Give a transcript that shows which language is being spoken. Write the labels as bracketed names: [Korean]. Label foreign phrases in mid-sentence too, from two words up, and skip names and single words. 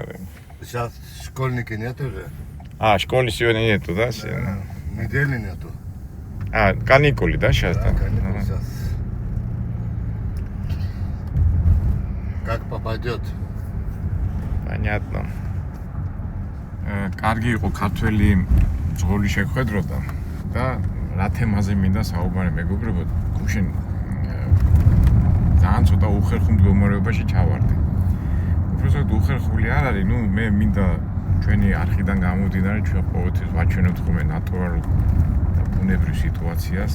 [Russian] Сейчас школьники нет уже. Школы сегодня нету, да? Недели нету. Каникулы, да, сейчас? Да, каникулы сейчас. Как попадет? Понятно. [Georgian] კარგი იყო ქართველი მძღოლი შეხვედროდა და რა თემაზე მინდა საუბარი მეგობრებო, გუშინ ძალიან ცოტა უხერხულ მდგომარეობაში ჩავარდი. უბრალოდ უხერხული არ არის, ნუ მე მინდა ჩვენი არხიდან გამომდინარე ჩვენ ყოველთვის ვაჩვენებთ ხოლმე ნატურალურ და ბუნებრივ სიტუაციას.